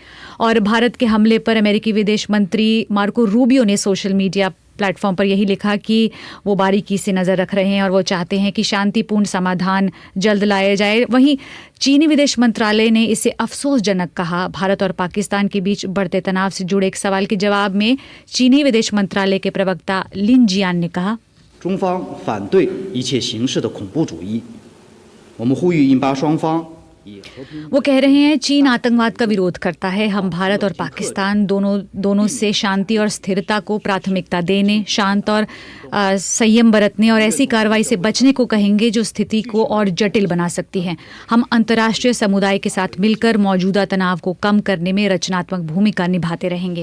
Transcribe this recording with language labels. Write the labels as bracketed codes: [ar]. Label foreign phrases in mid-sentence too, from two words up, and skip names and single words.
[hi] और भारत के हमले पर अमेरिकी विदेश मंत्री मार्को रूबियो ने [en] social media platform [hi] पर यही लिखा कि वो बारीकी से नज़र रख रहे हैं और वो चाहते हैं कि शांतिपूर्ण समाधान जल्द लाया जाए। वहीं चीनी विदेश मंत्रालय ने इसे अफसोसजनक कहा। भारत और पाकिस्तान के बीच बढ़ते तनाव से जुड़े एक सवाल के जवाब में चीनी विदेश मंत्रालय के प्रवक्ता लिन जियान ने कहा, [zh] 中方反对一切形式的恐怖主义，我们呼吁印巴双方 [hi] वो कह रहे हैं चीन आतंकवाद का विरोध करता है। हम भारत और पाकिस्तान दोनों से शांति और स्थिरता को प्राथमिकता देने, शांत और संयम बरतने और ऐसी कार्रवाई से बचने को कहेंगे जो स्थिति को और जटिल बना सकती है। हम अंतर्राष्ट्रीय समुदाय के साथ मिलकर मौजूदा तनाव को कम करने में रचनात्मक भूमिका निभाते रहेंगे।